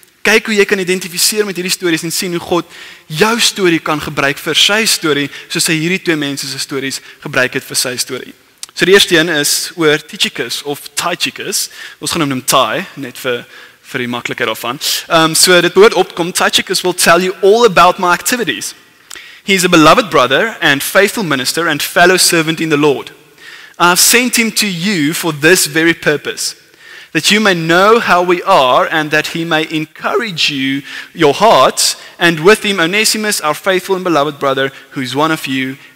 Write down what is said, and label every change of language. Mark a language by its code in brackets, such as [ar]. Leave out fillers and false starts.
[af] Kyk hoe jy kan identifiseer met hierdie stories en sien hoe God jou storie kan gebruik vir sy storie, soos hy hierdie 2 mense se stories gebruik het vir sy storie. So die eerste een is oor Tychicus of Tychicus. Ons gaan hom Ty, net vir die maklikheid daarvan. So dit behoort opkom, [en] Tychicus will tell you all about my activities. He is a beloved brother and faithful minister and fellow servant in the Lord. I have sent him to you for this very purpose, that you may know how we are and that he may encourage your hearts, and with him Onesimus, our faithful and beloved brother, who is one of you.